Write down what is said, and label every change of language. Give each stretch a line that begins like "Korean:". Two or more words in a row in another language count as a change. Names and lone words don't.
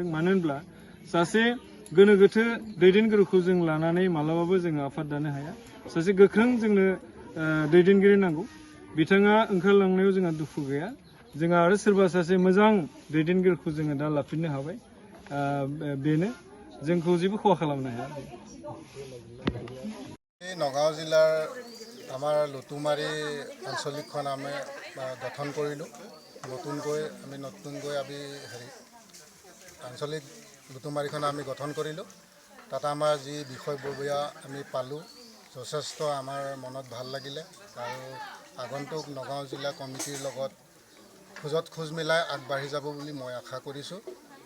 Bodo: मानो होनब्ला सासे गोनो गोथो दैदेनगिरिखौ जों लानानै मालाबाबो जोङो आफाद दानो हाया। सासे गोख्रों जोंनो दैदेनगिरि नांगौ। बिथाङा ओंखारलांनायाव जोंहा दुखु गैया। जोंहा आरो सोरबा सासे मोजां दैदेनगिरिखौ जोङो दा लाफिननो हाबाय। बेनो जोंखौ जेबो खहा खालामनो हाया।
Assamese: নগাঁও জিলাৰ আমাৰ লুটুমাৰী আঞ্চলিকখন আমি গঠন কৰিলোঁ। নতুনকৈ আমি আঞ্চলিক লুটুমাৰীখন আমি গঠন কৰিলোঁ। তাত আমাৰ যি বিষয়ববীয়া আমি পালোঁ, যথেষ্ট আমাৰ মনত ভাল লাগিলে আৰু আগন্তুক নগাঁও জিলা কমিটিৰ লগত খোজত খোজ মিলাই আগবাঢ়ি যাব বুলি মই আশা কৰিছোঁ।